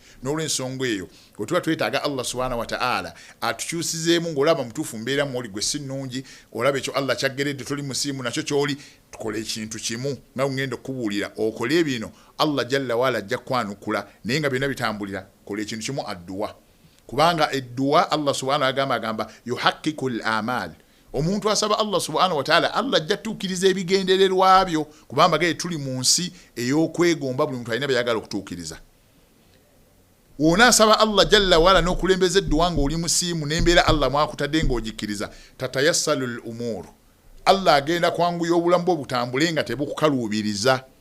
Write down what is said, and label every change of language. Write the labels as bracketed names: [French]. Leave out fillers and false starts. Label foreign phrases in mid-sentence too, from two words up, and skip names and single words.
[Ganda] N'olw'ensonga eyo bwe tuba twetaaga [Arabic] الله سبحانه وتعالى [Ganda] atukyusizeemu ng'olaba mutuufu mbeera mwoli gwe si nnungi, olaba ekyo Allah kyaggeredde toli musiimu nakyo kyoli, tukole ekintu kimu nga ngenda okubuulira okole bino [Arabic] الله جل وعلا [Ganda] ajja kwanukula naye nga byonna bitambulira. Kola ekintu kimu adduwa. kubanga edduwa [Arabic] الله سبحانه [Ganda] agamba [Arabic] يحقق الأمل. [Ganda] Omuntu asaba [Arabic] الله سبحانه وتعالى [Ganda] Allah ajja tuukiriza ebigendererwa byo kubanga gaye tuli mu nsi ey'okwegomba buli muntu alina byayagala okutuukiriza. Wona asaba [Arabic] الله جل وعلا [Ganda] n'okulembeza edduwa ng'oli musiimu n'embeera Allah mwakutadde ng'ogikkiriza [Arabic] تتيسر الأمور. [Ganda] Allah agenda kwanguya obulamu bwo butambule nga tebukukaluubiriza.